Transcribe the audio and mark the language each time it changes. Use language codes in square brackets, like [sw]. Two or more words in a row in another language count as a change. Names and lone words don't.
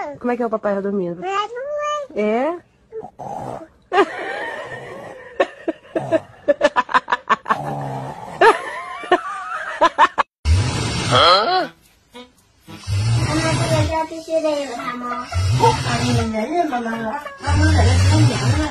[pt] como é que é o papai dormindo? É? [zh] 妈妈，这个家必须得有它吗？你忍忍妈妈了，妈妈忍了3年了。